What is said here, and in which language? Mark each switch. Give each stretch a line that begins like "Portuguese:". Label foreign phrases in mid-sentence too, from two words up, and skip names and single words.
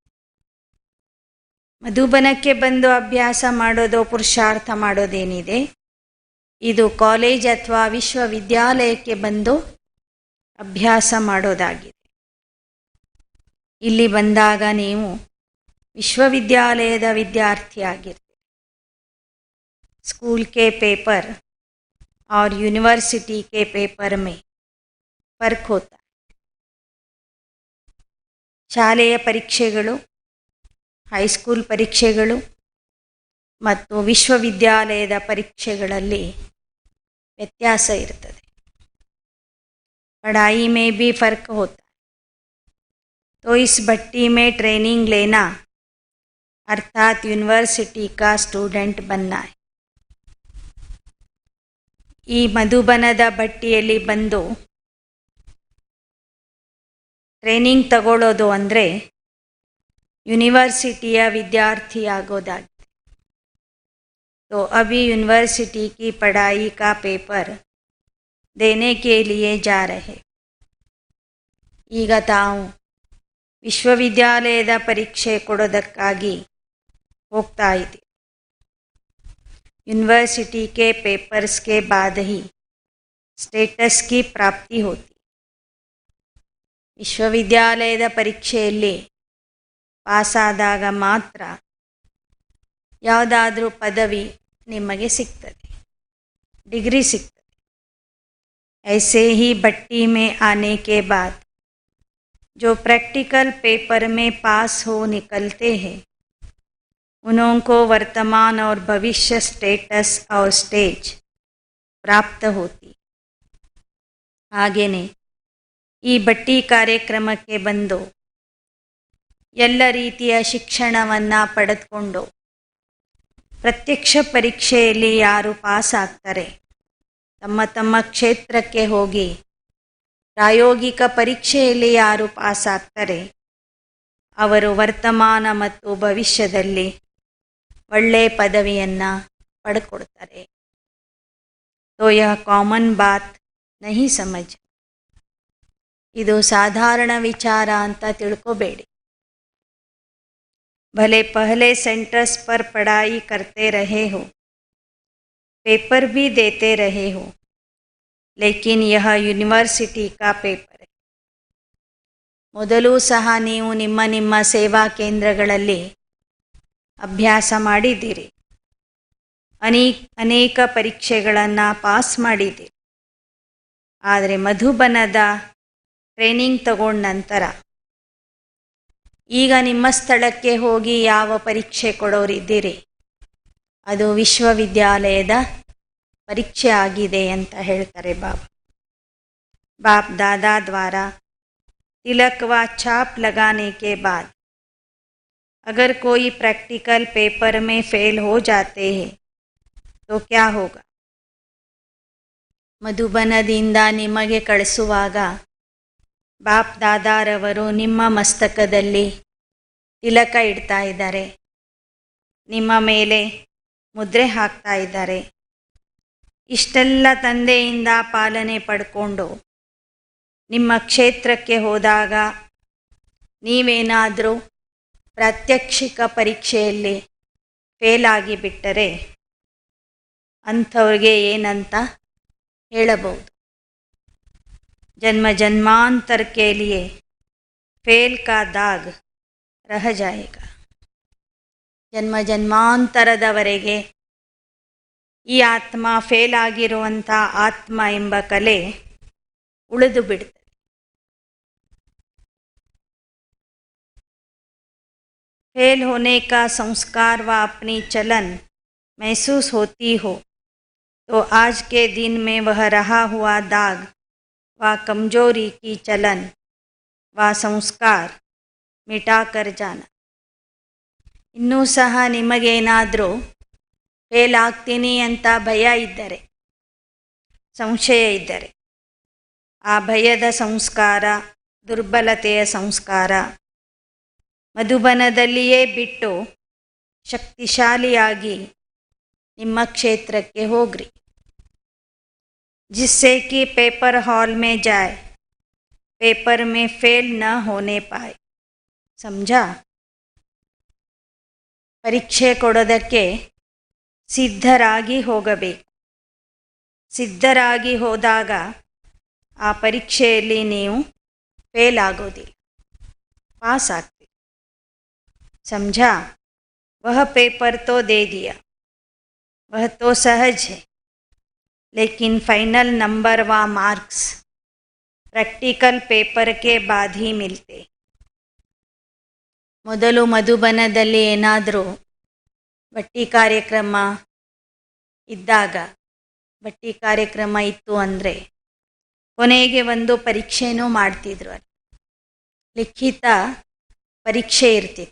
Kannada: ಮಧುಬನಕ್ಕೆ ಬಂದು ಅಭ್ಯಾಸ ಮಾಡೋದು, ಪುರುಷಾರ್ಥ ಮಾಡೋದೇನಿದೆ, ಇದು ಕಾಲೇಜ್ ಅಥವಾ ವಿಶ್ವವಿದ್ಯಾಲಯಕ್ಕೆ ಬಂದು ಅಭ್ಯಾಸ ಮಾಡೋದಾಗಿದೆ. ಇಲ್ಲಿ ಬಂದಾಗ ನೀವು ವಿಶ್ವವಿದ್ಯಾಲಯದ ವಿದ್ಯಾರ್ಥಿಯಾಗಿರ್ತೀರಿ.
Hindi: ಸ್ಕೂಲ್ के पेपर और यूनिवर्सिटी के पेपर में फ़र्क होता.
Kannada: ಶಾಲೆಯ ಪರೀಕ್ಷೆಗಳು, ಹೈಸ್ಕೂಲ್ ಪರೀಕ್ಷೆಗಳು ಮತ್ತು ವಿಶ್ವವಿದ್ಯಾಲಯದ ಪರೀಕ್ಷೆಗಳಲ್ಲಿ ವ್ಯತ್ಯಾಸ ಇರ್ತದೆ.
Hindi: पढ़ाई में भी फ़र्क होता है. तो इस भट्टी में ट्रेनिंग लेना अर्थात यूनिवर्सिटी का स्टूडेंट बनना है.
Kannada: ಈ ಮಧುಬನದ ಭಟ್ಟಿಯಲ್ಲಿ ಬಂದು ಟ್ರೈನಿಂಗ್ ತಗೊಳ್ಳೋದು ಅಂದರೆ ಯೂನಿವರ್ಸಿಟಿಯ ವಿದ್ಯಾರ್ಥಿಯಾಗೋದಾಗಿದೆ.
Hindi: तो अभी यूनिवर्सिटी की पढ़ाई का पेपर देने के लिए जा रहे.
Kannada: ಈಗ ತಾವು ವಿಶ್ವವಿದ್ಯಾಲಯದ ಪರೀಕ್ಷೆ ಕೊಡೋದಕ್ಕಾಗಿ ಹೋಗ್ತಾ ಇದ್ದೀವಿ.
Hindi: यूनिवर्सिटी के पेपर्स के बाद ही स्टेटस की प्राप्ति होती.
Kannada: ವಿಶ್ವವಿದ್ಯಾಲಯದ ಪರೀಕ್ಷೆಯಲ್ಲಿ ಪಾಸಾದಾಗ ಮಾತ್ರ ಯಾವುದಾದ್ರೂ ಪದವಿ ನಿಮಗೆ ಸಿಗ್ತದೆ, ಡಿಗ್ರಿ ಸಿಗ್ತದೆ.
Hindi: ऐसे ही भट्टी में आने के बाद जो प्रैक्टिकल पेपर में पास हो निकलते हैं, उनको वर्तमान और भविष्य स्टेटस और स्टेज प्राप्त होती.
Kannada: ಹಾಗೆಯೇ ಈ ಭಟ್ಟಿ ಕಾರ್ಯಕ್ರಮಕ್ಕೆ ಬಂದು ಎಲ್ಲ ರೀತಿಯ ಶಿಕ್ಷಣವನ್ನು ಪಡೆದುಕೊಂಡು ಪ್ರತ್ಯಕ್ಷ ಪರೀಕ್ಷೆಯಲ್ಲಿ ಯಾರು ಪಾಸ್ ಆಗ್ತಾರೆ, ತಮ್ಮ ತಮ್ಮ ಕ್ಷೇತ್ರಕ್ಕೆ ಹೋಗಿ ಪ್ರಾಯೋಗಿಕ ಪರೀಕ್ಷೆಯಲ್ಲಿ ಯಾರು ಪಾಸ್ ಆಗ್ತಾರೆ, ಅವರು ವರ್ತಮಾನ ಮತ್ತು ಭವಿಷ್ಯದಲ್ಲಿ ಒಳ್ಳೆಯ ಪದವಿಯನ್ನು ಪಡ್ಕೊಡ್ತಾರೆ.
Hindi: तो यह कॉमन बात नहीं समझ.
Kannada: ಇದು ಸಾಧಾರಣ ವಿಚಾರ ಅಂತ ತಿಳ್ಕೊಬೇಡಿ.
Hindi: भले पहले सेंटर्स पर पढ़ाई करते रहे हो, पेपर भी देते रहे हो, लेकिन यह यूनिवर्सिटी का पेपर है.
Kannada: ಮೊದಲೂ ಸಹ ನೀವು ನಿಮ್ಮ ನಿಮ್ಮ ಸೇವಾ ಕೇಂದ್ರಗಳಲ್ಲಿ ಅಭ್ಯಾಸ ಮಾಡಿದ್ದೀರಿ, ಅನೇಕ ಪರೀಕ್ಷೆಗಳನ್ನು ಪಾಸ್ ಮಾಡಿದ್ದೀರಿ. ಆದರೆ ಮಧುಬನದ ಟ್ರೈನಿಂಗ್ ತಗೊಂಡ ನಂತರ ಈಗ ನಿಮ್ಮ ಸ್ಥಳಕ್ಕೆ ಹೋಗಿ ಯಾವ ಪರೀಕ್ಷೆ ಕೊಡೋರಿದ್ದೀರಿ, ಅದು ವಿಶ್ವವಿದ್ಯಾಲಯದ ಪರೀಕ್ಷೆ ಆಗಿದೆ ಅಂತ ಹೇಳ್ತಾರೆ ಬಾಬಾ.
Hindi: बाप दादा द्वारा तिलक व छाप लगाने के बाद अगर कोई प्रैक्टिकल पेपर में फेल हो जाते हैं तो क्या होगा?
Kannada: ಮಧುಬನದಿಂದ ನಿಮಗೆ ಕಳಿಸುವಾಗ ಬಾಪ್ ದಾದಾರವರು ನಿಮ್ಮ ಮಸ್ತಕದಲ್ಲಿ ತಿಲಕ ಇಡ್ತಾ ಇದ್ದಾರೆ, ನಿಮ್ಮ ಮೇಲೆ ಮುದ್ರೆ ಹಾಕ್ತಾ ಇದ್ದಾರೆ. ಇಷ್ಟೆಲ್ಲ ತಂದೆಯಿಂದ ಪಾಲನೆ ಪಡ್ಕೊಂಡು ನಿಮ್ಮ ಕ್ಷೇತ್ರಕ್ಕೆ ಹೋದಾಗ ನೀವೇನಾದರೂ ಪ್ರಾತ್ಯಕ್ಷಿಕ ಪರೀಕ್ಷೆಯಲ್ಲಿ ಫೇಲ್ ಆಗಿಬಿಟ್ಟರೆ ಅಂಥವ್ರಿಗೆ ಏನಂತ ಹೇಳಬಹುದು?
Hindi: जन्म जन्मांतर के लिए फेल का दाग रह जाएगा.
Kannada: ಜನ್ಮ ಜನ್ಮಾಂತರದವರೆಗೆ ಈ ಆತ್ಮ ಫೇಲ್ ಆಗಿರುವಂಥ ಆತ್ಮ ಎಂಬ ಕಲೆ ಉಳಿದು ಬಿಡ್ತದೆ.
Hindi: फेल होने का संस्कार व अपनी चलन महसूस होती हो तो आज के दिन में वह रहा हुआ दाग व कमजोरी की चलन व संस्कार मिटा कर जाना.
Kannada: ಇನ್ನೂ ಸಹ ನಿಮಗೇನಾದರೂ ಫೇಲ್ ಆಗ್ತೀನಿ ಅಂತ ಭಯ ಇದ್ದರೆ, ಸಂಶಯ ಇದ್ದರೆ, ಆ ಭಯದ ಸಂಸ್ಕಾರ, ದುರ್ಬಲತೆಯ ಸಂಸ್ಕಾರ ಮಧುಬನದಲ್ಲಿಯೇ ಬಿಟ್ಟು ಶಕ್ತಿಶಾಲಿಯಾಗಿ ನಿಮ್ಮ ಕ್ಷೇತ್ರಕ್ಕೆ ಹೋಗ್ರಿ.
Hindi: जिससे कि पेपर हॉल में जाए, पेपर में फेल न होने पाए. समझा?
Kannada: ಪರೀಕ್ಷೆ ಕೊಡೋದಕ್ಕೆ ಸಿದ್ಧರಾಗಿ ಹೋಗಬೇಕು. ಸಿದ್ಧರಾಗಿ ಹೋದಾಗ ಆ ಪರೀಕ್ಷೆಯಲ್ಲಿ ನೀವು ಫೇಲ್ ಆಗೋದಿಲ್ಲ, ಪಾಸ್ ಆಗ್ತೀರಿ.
Hindi: समझा? वह पेपर तो दे दिया, वह तो सहज है, लेकिन फाइनल नंबर व मार्क्स प्रैक्टिकल पेपर के बाद ही मिलते.
Kannada: ಮೊದಲು ಮಧುಬನದಲ್ಲಿ ಏನಾದರೂ ಬಟ್ಟಿ ಕಾರ್ಯಕ್ರಮ ಇದ್ದಾಗ, ಬಟ್ಟಿ ಕಾರ್ಯಕ್ರಮ ಇತ್ತು ಅಂದರೆ ಕೊನೆಗೆ ಒಂದು ಪರೀಕ್ಷೆನೂ ಮಾಡ್ತಿದ್ರು. ಅಲ್ಲಿ ಲಿಖಿತ ಪರೀಕ್ಷೆ ಇರ್ತಿತ್ತು.